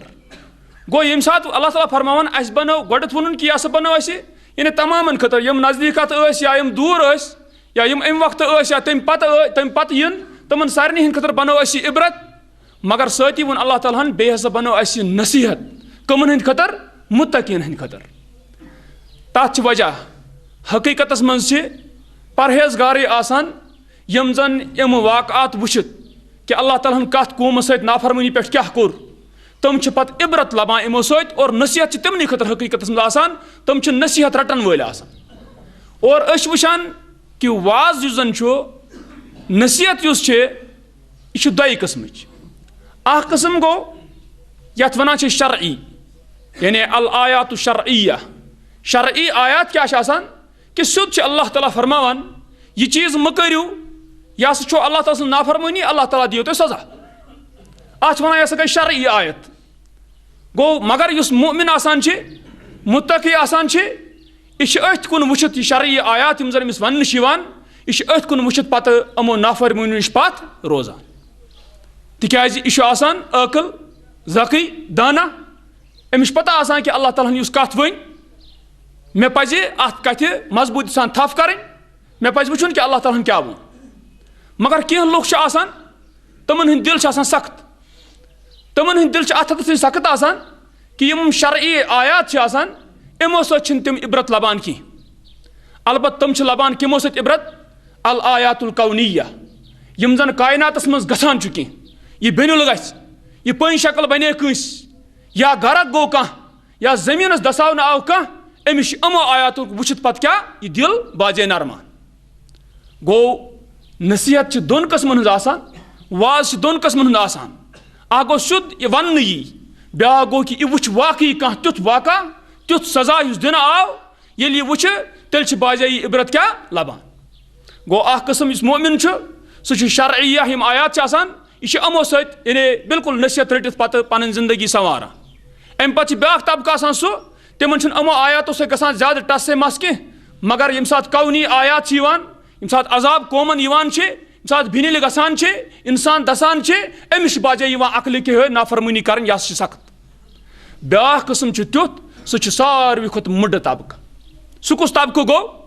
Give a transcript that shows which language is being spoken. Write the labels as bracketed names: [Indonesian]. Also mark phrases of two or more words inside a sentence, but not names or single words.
[Kashmiri] گوٚو ییٚمہِ ساتہٕ اللہ تعالیٰ فرماوان اسہِ بنٲو گۄڈٕنیتھ ووٚنُن کہِ یہِ ہسا بنٲو اسہِ یعنی تمامن خٲطرٕ یِم نزدیٖکات ٲسۍ یا یِم دوٗر ٲسۍ یا یِم امہِ وقتہٕ ٲسۍ یا تمہِ پتہٕ یِن تِمن سارنٕے ہٕنٛدِ خٲطرٕ بنٲو اسہِ یہِ عبرت. مگر سۭتی ووٚن اللہ تعالیٰ ہن بیٚیہِ ہسا بنٲو اسہِ یہِ نصیحت کمن ہند خطر متقین ہند خطر تات وجہ حقیقت من سے پرہیزگارے آسان یم زن ام واقعات وچھت کہ اللہ تعالیٰ ہن کت قوم ست نافرمانی پہ کیا کور تم پتہ عبرت لبان امو ست اور نصیحت تمنی خطر حقیقت من آسان تم نصیحت رٹن ول آسان اور اس وچھان کہ واز یس زن نصیحت یس یہ دۄیہِ قسمٕچ اکھ قسم گو یتھ ونان شرعی یعنی [Arabic] الآیات الشرعیہ [Kashmiri] شرعی آیات کیا آسان کہ سیود اللہ تعالیٰ فرماوان یہ چیز مکرو یہ ہسا اللہ تعالیٰ سن نافرمانی اللہ تعالیٰ دیو تہ سزا ات ونان یہ ہسا گئی شرعی آیت گو مگر یس مؤمن آسان متقی آسان یہ اتھ کن وچھت یہ شرعی آیات یم زن امس ون یہ اتھ کن وچھت پتہ امو نافرمانی نش پتھ روزان تکیاز یہ آسان عاقل ذکی دانا امس پتہ آسان کہ اللہ تعالیٰ یس کت ون مے پزِ ات کتھ مضبوطی سان تھپ کریں مے پزِ وچھن کہ اللہ تعالیٰ کیا ون مگر کینٛہہ لُکھ آسان تمن ہند دل آسان سخت تمن ہند دل ات حدس سخت آسان کہ یم شرعی آیات آسان امو سۭتۍ تم عبرت لبان کی البتہ تم لبان کمو سۭتۍ عبرت [Arabic] الآیات الکونیہ [Kashmiri] یم زن کائناتس مز گژھان کی یہ بینُل گژھِ یہ پٔنۍ شکل بنے کٲنٛسہِ یا گرک گو کانٛہہ یا زمینس دساونہٕ آو کانٛہہ امس امو آیات وچھت پتہ کیا یہ دل باجے نرمان گو نصیحت دون قسمن ہز آسان واز دون قسمن ہند آسان اکھ گو سیود یہ ون یی بیاکھ گو کہ یہ وچھ واقعی کانٛہہ تیُتھ واقعہ تیُتھ سزا یس دنہٕ آو ییٚلہِ یہ وچھ تیٚلہِ باجے یہ عبرت کیا لبان گو اکھ قسم یس مؤمن سہ شرعیہ یم آیات آسان یہ امو سۭتۍ یعنی بالکل نصیحت رٹتھ پتہ پنن زندگی سنواران امہ پتہ بیاکھ طبقہ آسان سہ تمن امو آیاتو سۭتۍ گژھان زیادٕ ٹس سے مس کی مگر یم سات کونی آیات یم سات عذاب قومن یم سات بھنل گژھان انسان دسان امس باجے عقل کہ نافرمانی کرن یہ سخت بیاکھ قسم تیُتھ سہ ساروی کھۄتہٕ مُڈٕ طبقہ سہ کُس طبقہ گو